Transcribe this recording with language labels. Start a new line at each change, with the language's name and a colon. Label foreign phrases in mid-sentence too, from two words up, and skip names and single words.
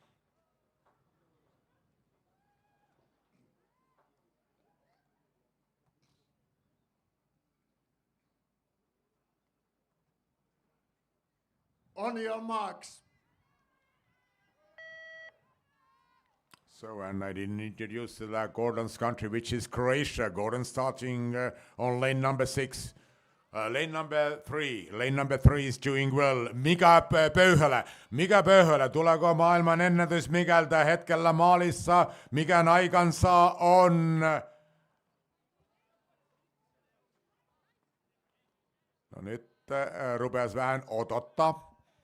English: On your marks. So, and I didn't introduce Gordon's country, which is Croatia. Gordon starting on lane number 6. Lane number 3. Lane number 3 is doing well. Mika Pöyhälä.
Finnish: Mika Pöyhälä, tuleeko maailman ennätys Mikeltä hetkellä maalissa? Mikä aikansa on? No nyt rupesi vähän odottaa.